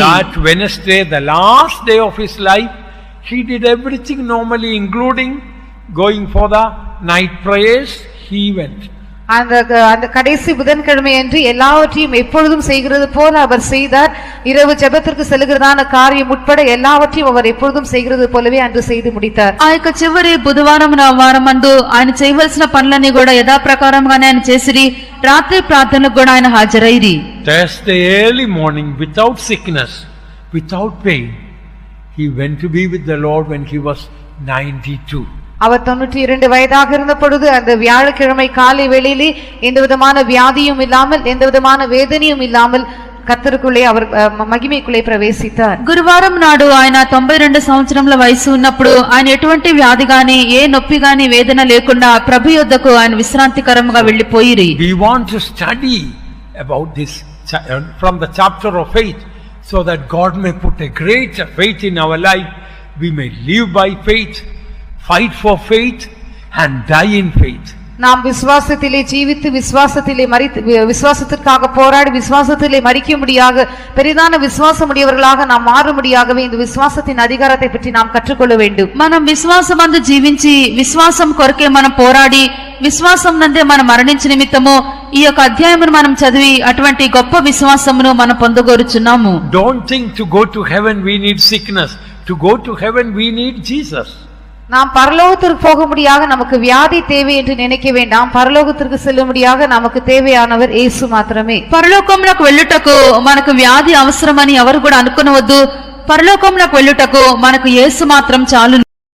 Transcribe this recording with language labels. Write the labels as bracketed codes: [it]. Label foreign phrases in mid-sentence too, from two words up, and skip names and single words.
[en] That Wednesday, the last day of his life, he did everything normally, including going for the night prayers. He went. [ta] அந்த கடைசி புதன்கிழமை அன்று எல்லாவற்றையும் எப்பொழுதும் செய்கிறது போல அவர் செய்தார். இரவு ஜெபத்திற்கு செல்கிறதான காரியம் உட்பட எல்லாவற்றையும் அவர் எப்பொழுதும் செய்கிறது போலவே அன்று செய்து முடித்தார். [te] ఆ యొక్క చివరి బుధవారం వారమందు ఆయన చేయవలసిన పనులన్నీ కూడా యథాప్రకారంగానే ఆయన చేసిరి. రాత్రి ప్రార్థనలకు కూడా ఆయన హాజరైరి. [en] Thursday early morning, without sickness, without pain, he went to be with the Lord when he was 92. [ta] அவர் 92 வயதாக இருந்த பொழுது அந்த வியாழக்கிழமை காலை வேளையிலே எந்த விதமான வியாதியும் இல்லாமல் எந்த விதமான வேதனையும் இல்லாமல் கர்த்தருக்குள்ளே அவர் மகிமைக்குள்ளே பிரவேசித்தார். [te] గురువారం నాడు ఆయన 92 సంవత్సరముల వయసు ఉన్నప్పుడు ఆయన ఎటువంటి వ్యాధి గాని ఏ నొప్పి గాని వేదన లేకుండా ప్రభు యొద్దకు ఆయన విశ్రాంతికరంగా వెళ్ళిపోయిరి. [en] We want to study about this from the chapter of faith so that God may put a great faith in our life. We may live by faith, fight for faith and die in faith. [ta] நாம் விசுவாசத்திலே ஜீவித்து விசுவாசத்திலே மரித்து விசுவாசத்திற்காக போராடி விசுவாசத்திலே மரிக்கும்படியாக பெரிதான விசுவாசம் உடையவர்களாக நாம் மாறும்படியாகவே இந்த விசுவாசத்தின் அதிகாரத்தை பற்றி நாம் கற்றுக்கொள்ள வேண்டும். [te] మనం విశ్వాసమందు జీవించి విశ్వాసం కొరకే మనం పోరాడి విశ్వాసం నందే మనం మరణించ నిమిత్తము ఈ యొక్క అధ్యాయమును మనం చదివి అటువంటి గొప్ప విశ్వాసమును మనం పొందగోరుచున్నాము. [en] Don't think to go to heaven we need sickness. To go to heaven we need Jesus. [ta] நாம் பரலோகத்திற்கு போகும்படியாக நமக்கு வியாதி தேவை என்று நினைக்க வேண்டாம். பரலோகத்திற்கு செல்லும்படியாக நமக்கு தேவையானவர் [te] యేసు మాత్రమే. పరలోకమునకు వెళ్ళుటకు మనకు వ్యాధి అవసరమని ఎవరు కూడా అనుకొనవద్దు. పరలోకమునకు వెళ్ళుటకు మనకు యేసు మాత్రం చాలు.